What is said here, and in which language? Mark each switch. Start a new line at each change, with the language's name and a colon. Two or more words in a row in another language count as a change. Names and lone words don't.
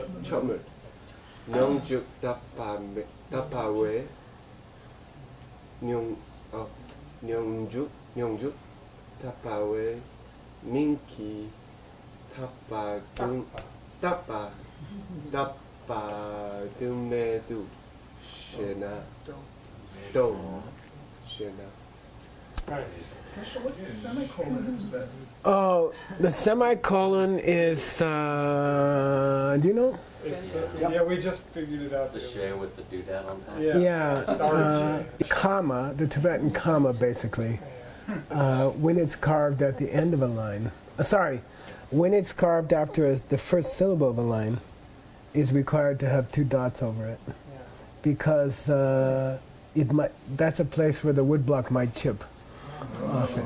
English: chokme nyongjuk tapa we nyongjuk tapa we minki tapa dume du shena do shena. Nice. Kasha, what's the semicolon in Tibetan? Oh, the semicolon is. Do you know? It's, yeah, we just figured it out. The share with the doodad on top. Yeah. Yeah, Star comma, the Tibetan comma, basically. When it's carved at the end of a line, when it's carved after the first syllable of a line, is required to have two dots over it, because that's a place where the woodblock might chip often.